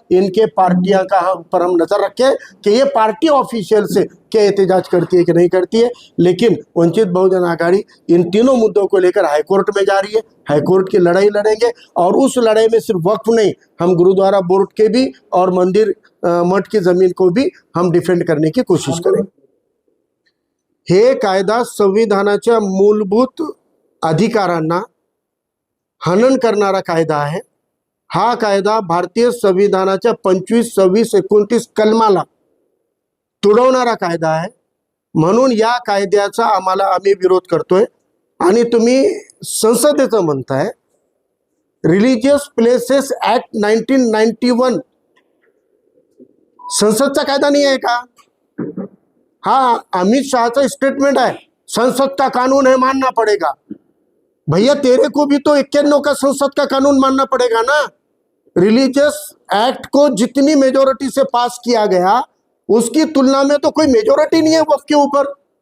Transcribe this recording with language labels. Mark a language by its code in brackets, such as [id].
[hi] इनके पार्टियां का पर हम नजर रखें कि ये पार्टी ऑफिशियल से क्या एहतजाज करती है कि नहीं करती है। लेकिन वंचित बहुजन आघाड़ी इन तीनों मुद्दों को लेकर हाईकोर्ट में जा रही है, हाईकोर्ट की लड़ाई लड़ेंगे और उस लड़ाई में सिर्फ वक्फ नहीं, हम गुरुद्वारा बोर्ड के भी और मंदिर मठ की जमीन को भी हम डिफेंड करने की कोशिश करेंगे। [mr] हे कायदा संविधानाच्या मूलभूत अधिकारांना हनन करणारा कायदा आहे। हा कायदा भारतीय संविधानाच्या 25, 26, 29 कलमाला तुडवणारा कायदा आहे। म्हणून या कायद्याचा आम्ही विरोध करतोय। आणि तुम्ही संसदेचं म्हणताय, रिलीजियस प्लेसेस ऍक्ट 1991 संसदचा कायदा [hi] नहीं है [mr] का? [hi] हाँ, अमित शाह का स्टेटमेंट है, संसद का कानून है, मानना पड़ेगा। भैया तेरे को भी तो 91 का संसद का कानून मानना पड़ेगा ना। रिलीजियस एक्ट को जितनी मेजोरिटी से पास किया गया उसकी तुलना में तो कोई मेजोरिटी नहीं है वक्फ के ऊपर।